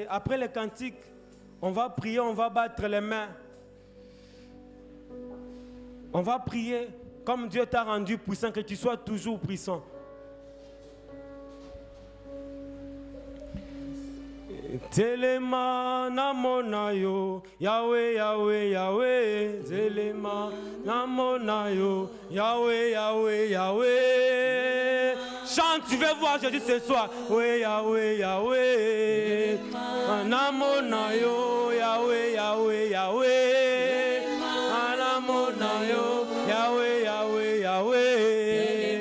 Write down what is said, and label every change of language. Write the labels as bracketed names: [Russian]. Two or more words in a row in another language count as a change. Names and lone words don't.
[French] Après le cantique, on va prier, on va battre les mains. On va prier comme Dieu t'a rendu puissant, que tu sois toujours puissant. [Lingala] Telema namonayo, Yahweh, Yahweh, Yahweh. Telema namonayo, Yahweh, Yahweh, Yahweh. [French] Chante, tu veux voir Jésus ce soir. Oui, [Lingala] Yahweh, Yahweh. Namonayo, Yahweh, Yahweh, Yahweh. Namonayo, Yahweh, Yahweh, Yahweh.